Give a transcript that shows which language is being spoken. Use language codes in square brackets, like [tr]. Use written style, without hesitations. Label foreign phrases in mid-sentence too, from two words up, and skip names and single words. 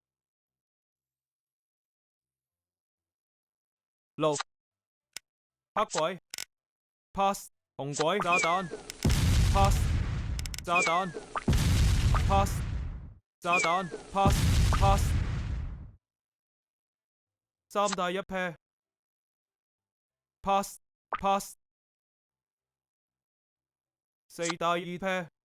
[yue] 六黑鬼 pass 紅鬼炸彈 pass 炸彈 pass 炸彈 [en] pass pass [yue] 三大一 [en] pair pass pass [yue] 四大二 pair